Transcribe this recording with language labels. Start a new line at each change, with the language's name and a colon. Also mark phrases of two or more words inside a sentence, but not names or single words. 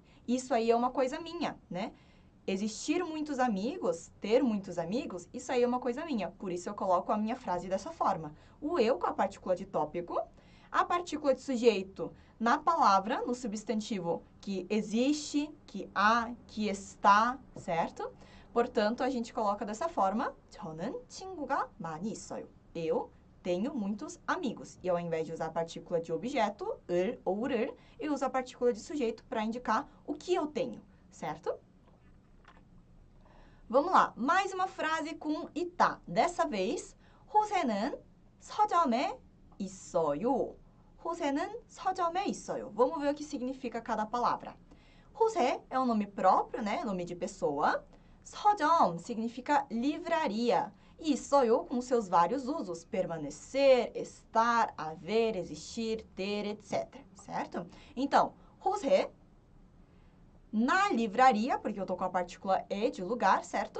Portuguese: Isso aí é uma coisa minha, né? Existir muitos amigos, ter muitos amigos, isso aí é uma coisa minha. Por isso eu coloco a minha frase dessa forma. O eu com a partícula de tópico, a partícula de sujeito na palavra, no substantivo que existe, que há, que está, certo? Portanto, a gente coloca dessa forma.
Korean: 저는 친구가 많이 있어요.
Portuguese: Eu tenho muitos amigos. E ao invés de usar a partícula de objeto, 을 ou 를, eu uso a partícula de sujeito para indicar o que eu tenho, certo? Vamos lá, mais uma frase com 있다. Dessa vez,
Korean: 호세는 서점에 있어요. 호세는 서점에 있어요.
Portuguese: Vamos ver o que significa cada palavra. 호세 é um nome próprio, né? Nome de pessoa. 서점 significa livraria. E 있어요 com seus vários usos. Permanecer, estar, haver, existir, ter, etc. Certo? Então, 호세 na livraria, porque eu tô com a partícula e de lugar, certo?